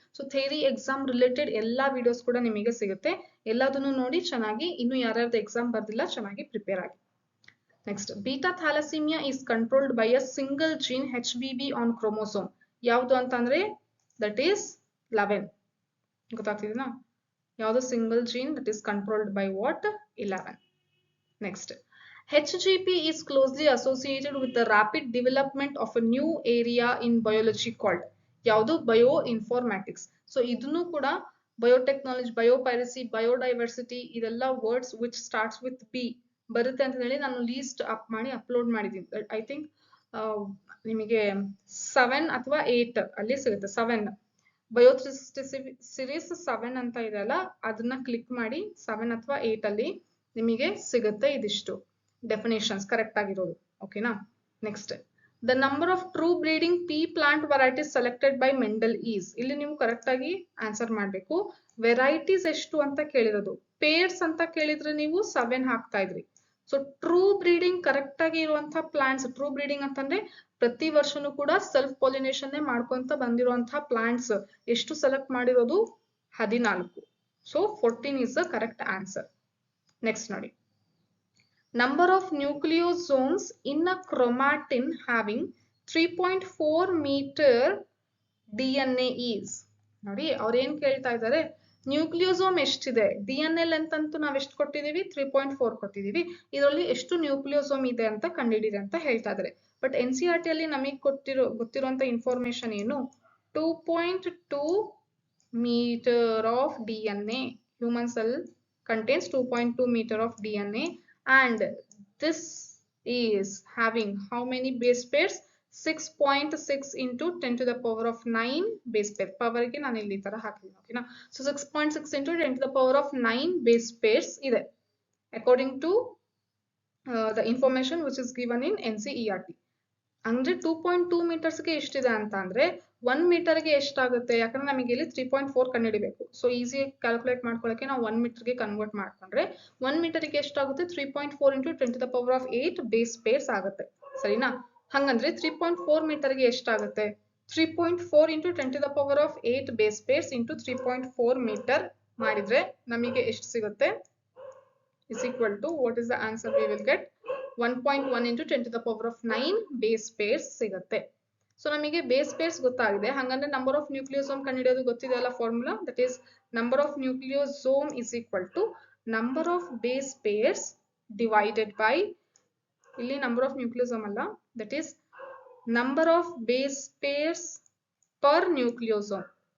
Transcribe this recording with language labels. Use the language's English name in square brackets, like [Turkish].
[Kannada] So theory exam related ಎಲ್ಲಾ videos ಕೂಡ ನಿಮಗೆ ಸಿಗುತ್ತೆ. ಎಲ್ಲದನ್ನು ನೋಡಿ ಚೆನ್ನಾಗಿ, ಇನ್ನು ಯಾರ್ಯಾರ್ದು ಎಕ್ಸಾಮ್ ಬರ್ದಿಲ್ಲ ಚೆನ್ನಾಗಿ ಪ್ರಿಪೇರ್ ಆಗಿ. [English] Next beta thalassemia is controlled by a single gene HBB on chromosome. [Kannada] ಯಾವುದು ಅಂತಂದ್ರೆ ದಟ್ ಈಸ್ 11. ಗೊತ್ತಾಗ್ತಿದೆನಾ? [English] ಯಾವುದು single gene that is controlled by what? 11. Next HGP is closely associated with the rapid development of a new area in biology called ಯಾವುದು? Bioinformatics. [Kannada] So ಇದನ್ನು ಕೂಡ biotechnology, biopiracy, biodiversity ಇದೆಲ್ಲ words which starts with B ಬರುತ್ತೆ ಅಂತ ಹೇಳಿ ನಾನು list up ಮಾಡಿ upload ಮಾಡಿದ್ದೀನಿ. ಐ ಥಿಂಕ್ ನಿಮಗೆ 7 ಅಥವಾ 8 ಅಲ್ಲಿ ಸಿಗುತ್ತೆ. 7 ಬಯೋ 360 ಸಿರೀಸ್ 7 ಅಂತ ಇದೆ ಅಲ್ಲ, ಅದನ್ನ ಕ್ಲಿಕ್ ಮಾಡಿ 7 ಅಥವಾ 8 ಅಲ್ಲಿ ನಿಮಗೆ ಸಿಗುತ್ತೆ ಇದಿಷ್ಟು ಡೆಫಿನೇಷನ್ಸ್ ಕರೆಕ್ಟ್ ಆಗಿರೋದು. ಓಕೆನಾ? [English] Next the number of true breeding pea plant varieties selected by Mendel is. [Kannada] ಇಲ್ಲಿ ನೀವು ಕರೆಕ್ಟ್ ಆಗಿ ಆನ್ಸರ್ ಮಾಡಬೇಕು. ವೆರೈಟೀಸ್ ಎಷ್ಟು ಅಂತ ಕೇಳಿರೋದು, ಪೇರ್ಸ್ ಅಂತ ಕೇಳಿದ್ರೆ ನೀವು 7 ಹಾಕ್ತಾ ಇದ್ರಿ. ಸೊ ಟ್ರೂ ಬ್ರೀಡಿಂಗ್ ಕರೆಕ್ಟ್ ಆಗಿ ಇರುವಂತಹ ಪ್ಲಾಂಟ್ಸ್, ಟ್ರೂ ಬ್ರೀಡಿಂಗ್ ಅಂತಂದ್ರೆ ಪ್ರತಿ ವರ್ಷನೂ ಕೂಡ ಸೆಲ್ಫ್ ಪಾಲಿನೇಷನ್ ಮಾಡ್ಕೊಂತ ಬಂದಿರುವಂತಹ ಪ್ಲಾಂಟ್ಸ್ ಎಷ್ಟು ಸೆಲೆಕ್ಟ್ ಮಾಡಿರೋದು? [English] 14. So 14 is the correct answer. Next ನೋಡಿ, number of nucleosomes in a chromatin having 3.4 meter DNA is. [Kannada] ನೋಡಿ ಅವ್ರು ಏನ್ ಕೇಳ್ತಾ ಇದ್ದಾರೆ? ನ್ಯೂಕ್ಲಿಯೋಸೋಮ್ ಎಷ್ಟಿದೆ? DNA ಲೆಂತ್ ಅಂತೂ ನಾವ್ ಎಷ್ಟು ಕೊಟ್ಟಿದೀವಿ? 3.4 ಕೊಟ್ಟಿದೀವಿ. ಇದರಲ್ಲಿ ಎಷ್ಟು ನ್ಯೂಕ್ಲಿಯೋಸೋಮ್ ಇದೆ ಅಂತ ಕಂಡುಹಿಡಿರಿ ಅಂತ ಹೇಳ್ತಾ ಇದ್ದಾರೆ. ಬಟ್ NCERT ಅಲ್ಲಿ ನಮಗೆ ಗೊತ್ತಿರುವಂತ ಇನ್ಫಾರ್ಮೇಶನ್ ಏನು? [English] 2.2 meter of DNA. Human cell contains 2.2 meter of DNA. And this is having how many base pairs? 6.6 into 10 to the power of 9 base pair. [Kannada] Power ಗೆ ನಾನು ಇಲ್ಲಿ ತರ ಹಾಕಿದ್ದೀನಿ. ಓಕೆನಾ? [English] So 6.6 into 10 to the power of 9 base pairs ಇದೆ according to the information which is given in NCERT. [Kannada] ಅಂದ್ರೆ 2.2 ಮೀಟರ್ಸ್ಗೆ ಎಷ್ಟಿದೆ ಅಂತ ಅಂದ್ರೆ 1 ಮೀಟರ್ಗೆ ಎಷ್ಟಾಗುತ್ತೆ? ಯಾಕಂದ್ರೆ ನಮಗೆ ಇಲ್ಲಿ 3.4 ಕಂಡುಹಿಡಿಬೇಕು. ಸೊ ಈಸಿ ಕ್ಯಾಲ್ಕುಲೇಟ್ ಮಾಡ್ಕೊಳ್ಳೋಕೆ ನಾವು 1 ಮೀಟರ್ಗೆ ಕನ್ವರ್ಟ್ ಮಾಡ್ಕೊಂಡ್ರೆ 1 ಮೀಟರ್ಗೆ ಎಷ್ಟಾಗುತ್ತೆ? [English] 3.4 into 10 to the power of 8 base pairs ಆಗುತ್ತೆ. [Kannada] ಸರಿನಾ? ಹಂಗಂದ್ರೆ 3.4 ಮೀಟರ್ಗೆ ಎಷ್ಟಾಗುತ್ತೆ? [English] 3.4 into 10 to the power of 8 base pairs into 3.4 metre [Kannada] ಮಾಡಿದ್ರೆ ನಮಗೆ ಎಷ್ಟು ಸಿಗುತ್ತೆ? [English] is equal to what is the answer we will get? 1.1 into 10 to the power of 9 base pairs ಸಿಗುತ್ತೆ. [Kannada] ಸೊ ನಮಗೆ ಬೇಸ್ ಪೇರ್ಸ್ ಗೊತ್ತಾಗಿದೆ. ಹಾಗಂದ್ರೆ ನಂಬರ್ ಆಫ್ ನ್ಯೂಕ್ಲಿಯೋಸೋಮ್ ಕಂಡುಹಿಡಿಯೋದು ಗೊತ್ತಿದೆ ಅಲ್ಲ formula, [English] that is number of nucleosome is equal to number of base pairs divided by, [Kannada] ಇಲ್ಲಿ number of nucleosome ಅಲ್ಲ, [English] That is number of base pairs per nucleosome.